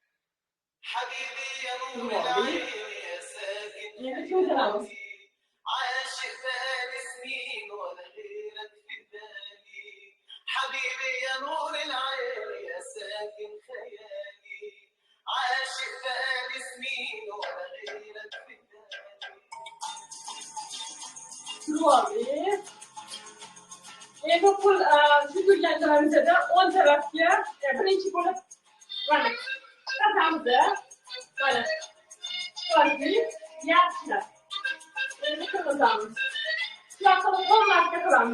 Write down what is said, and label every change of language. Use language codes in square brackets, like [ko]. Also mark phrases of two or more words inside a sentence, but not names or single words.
[uz] Endi ko'taramiz. [ar] حبيبي يا نور العين يا ساكن خيالي عاشق بقالي سنين ولا غيرك في بالي. [uz] Endi pul yurganlarimizda o'ng tarafga birinchi bo'lib mana qatamiz. Mana qo'ydik, yaxshilab. Endi qilamiz. Shular qilib 10 marta qilamiz.